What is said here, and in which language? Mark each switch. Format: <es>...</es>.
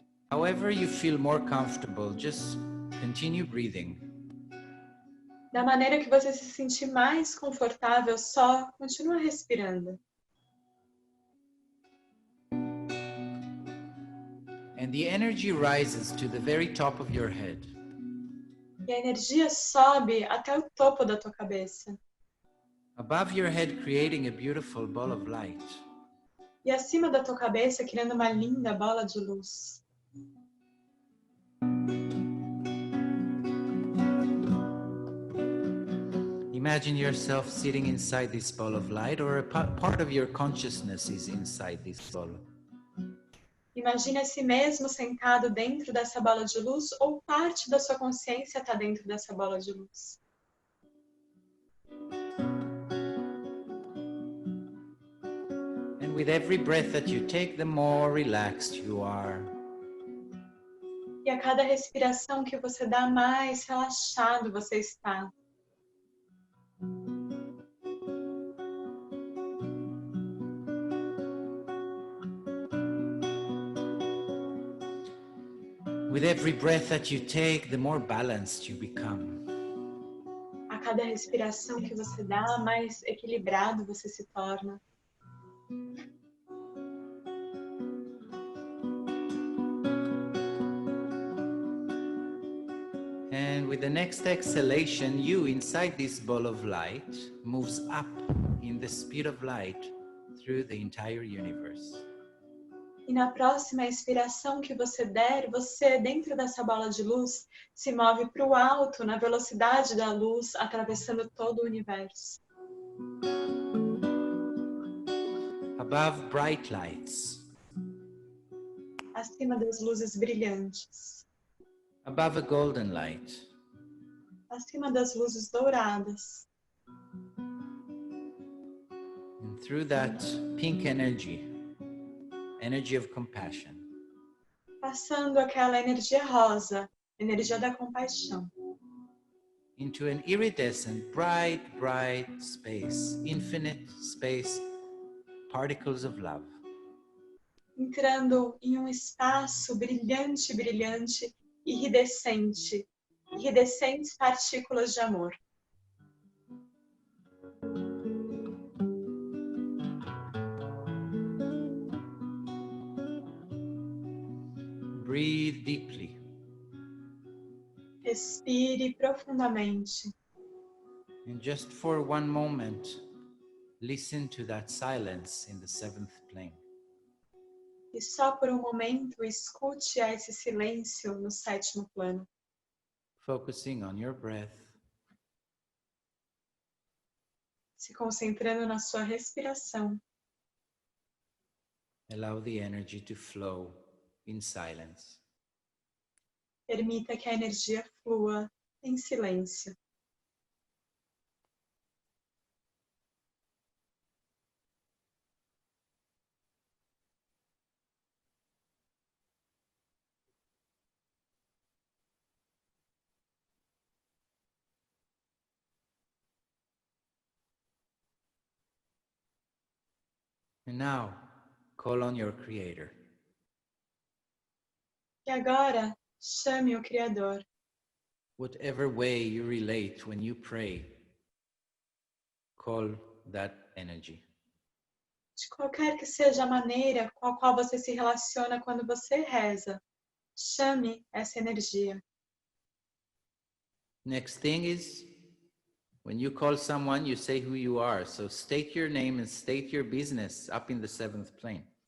<en>However you feel more comfortable, just continue breathing.</en> <pt>Da maneira que você se sentir mais confortável, só continua respirando.</pt> <en>And the energy rises to the very top of your head.</en> <pt>E a energia sobe até o topo da tua cabeça.</pt> <en>Above your head, creating a beautiful ball of light.</en> <pt>E acima da tua cabeça, criando uma linda bola de luz.</pt> <en>Imagine yourself sitting inside this ball of light, or a part of your consciousness is inside this ball.</en> <pt>Imagine a si mesmo sentado dentro dessa bola de luz, ou parte da sua consciência está dentro dessa bola de luz.</pt> <en>And with every breath that you take, the more relaxed you are.</en> <pt>E a cada respiração que você dá, mais relaxado você está.</pt> <en>With every breath that you take, the more balanced you become.</en> <pt>A cada respiração que você dá, mais equilibrado você se torna.</pt> <en>And with the next exhalation, you inside this ball of light moves up in the speed of light through the entire universe.</en> <pt>E na próxima expiração que você der, você, dentro dessa bola de luz, se move para o alto, na velocidade da luz, atravessando todo o universo.</pt> <en>Above bright lights,</en> <pt>Acima das luzes brilhantes.</pt> <en>above a golden light,</en> <pt>Acima das luzes douradas.</pt> <en>and through that pink energy, energy of compassion,</en> <pt>Passando aquela energia rosa, energia da compaixão.</pt> <en>into an iridescent, bright, bright space, infinite space, particles of love.</en> <pt>Entrando em um espaço brilhante, brilhante, iridescente. Iridescentes partículas de amor.</pt> <en>Breathe deeply.</en> <pt>Respire profundamente.</pt> <en>And just for one moment, listen to that silence in the seventh plane.</en> <pt>E só por um momento escute a esse silêncio no sétimo plano.</pt> <en>Focusing on your breath.</en> <pt>Se concentrando na sua respiração.</pt> <en>Allow the energy to flow in silence.</en> <pt>Permita que a energia flua em silêncio.</pt> <en>And now, call on your Creator.</en> <pt>E agora, chame o Criador.</pt> <en>Whatever way you relate when you pray, call that energy.</en> <pt>De qualquer que seja a maneira com a qual você se relaciona quando você reza, chame essa energia.</pt> <en>Next thing is, when you call someone, you say who you are. So state your name and state your business up in the seventh plane.</en>